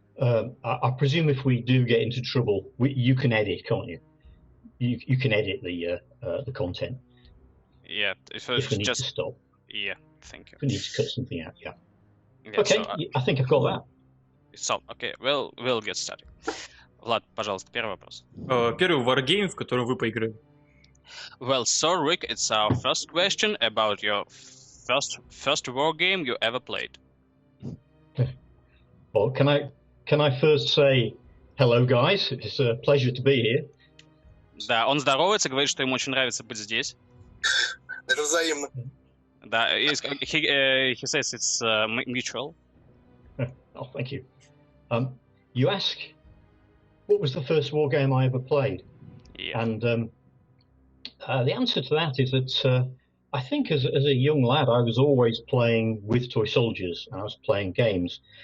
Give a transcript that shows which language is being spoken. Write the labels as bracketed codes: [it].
[en] I presume if we do get into trouble, you can edit, can't you? You can edit the content. Yeah, if we need to stop. Yeah, thank you. If we need to cut something out, yeah. Yeah, okay, so, I think I've got that. So, okay, we'll get started. [ru] Влад, пожалуйста, первый вопрос. Первый wargame, в котором вы поиграли. [en] Well, so Rick, it's our first question about your first war game you ever played. Well, can I first say hello, guys? It's a pleasure to be here. [ru] Да, он здоровается, говорит, что ему очень нравится быть здесь. Это взаимно. [en] Да, he says it's mutual. Oh, thank you. You ask, what was the first war game I ever played? Yeah. And the answer to that is that I think as a young lad, I was always playing with toy soldiers, and I was playing games.